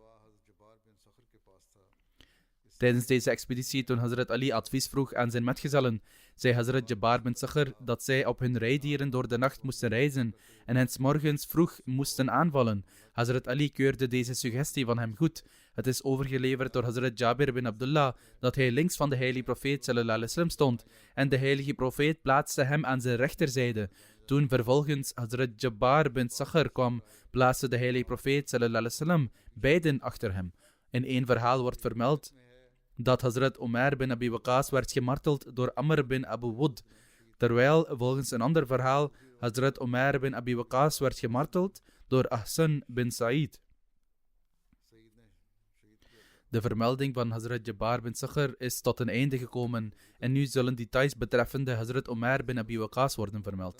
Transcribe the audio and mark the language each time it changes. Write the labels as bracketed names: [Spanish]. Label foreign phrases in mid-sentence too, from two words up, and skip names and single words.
[Dutch] Tijdens deze expeditie, toen Hazrat Ali advies vroeg aan zijn metgezellen, zei Hazrat Jabbar bin Sakhr dat zij op hun rijdieren door de nacht moesten reizen en hen 's morgens vroeg moesten aanvallen. Hazrat Ali keurde deze suggestie van hem goed. Het is overgeleverd door Hazrat Jabir bin Abdullah dat hij links van de heilige profeet [Arabic] صلى الله عليه وسلم [Dutch] stond en de heilige profeet plaatste hem aan zijn rechterzijde. Toen vervolgens Hazrat Jabbar bin Sakhr kwam, plaatste de heilige profeet [Arabic] صلى الله عليه وسلم [Dutch] beiden achter hem. In één verhaal wordt vermeld dat Hazrat Omer bin Abi Waqas werd gemarteld door Amr bin Abu Wud, terwijl volgens een ander verhaal Hazrat Omer bin Abi Waqas werd gemarteld door Ahsan bin Sa'id. De vermelding van Hazrat Jabbar bin Sakhr is tot een einde gekomen en nu zullen details betreffende Hazrat Omer bin Abi Waqas worden vermeld.